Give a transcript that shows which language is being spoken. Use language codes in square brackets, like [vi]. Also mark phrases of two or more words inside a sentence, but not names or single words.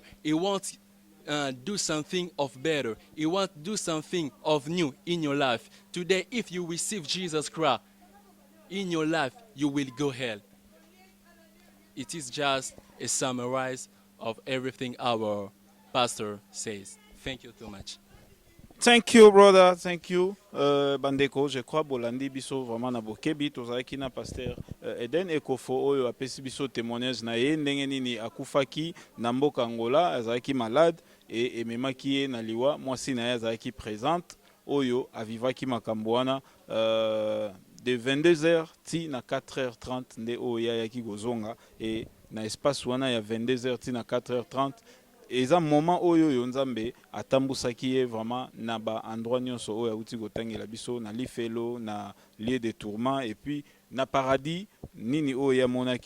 [en] He wants do something of better. He wants do something of new in your life. Today, if you receive Jesus Christ in your life, you will go hell. It is just a summary of everything our pastor says. Thank you too much. Thank you, brother. Thank you, [ln] Bandeko. [fr] Je crois [ln] bolandi biso vraiment na bokebi tozalaki na pasteur Eden Ekofo oyo apesi biso témoignage na ye ndenge nini akufaki na mboka Angola azalaki malade et ememaki ye na liwa mwasi na ye azalaki présente oyo avivaki makambo wana de 22h ti na 4h30 nde oyo yaki gozonga et na espace wana ya 22h ti na 4h30 eza moment oyo yo nzambe atambusaki ye vraiment na ba endroit nyonso oyo auti kotangela biso na lifelo na [fr] lieu de tourment et puis [ln] na paradis nini oyo yamonaki.